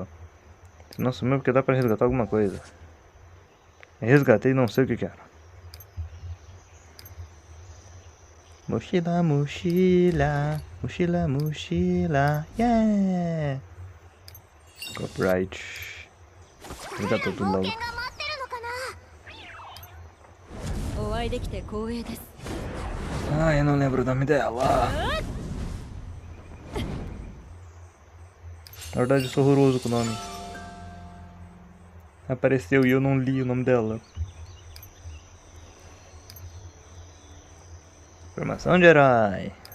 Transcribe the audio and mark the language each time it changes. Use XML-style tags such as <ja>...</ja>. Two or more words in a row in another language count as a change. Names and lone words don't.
<pt>Se não sumiu porque dá pra resgatar alguma coisa. Resgatei, não sei o que era. Mochila, mochila. Mochila, mochila. Yeah! Copyright. Resgatou tudo</pt> <ja>冒</ja> <pt>logo.</pt> <ja>険が待ってるのかな。お会いできて光栄です。</ja> <pt>Ah, eu não lembro o nome dela. Na verdade, eu sou horroroso com o nome. Apareceu e eu não li o nome dela. Formação de herói.</pt>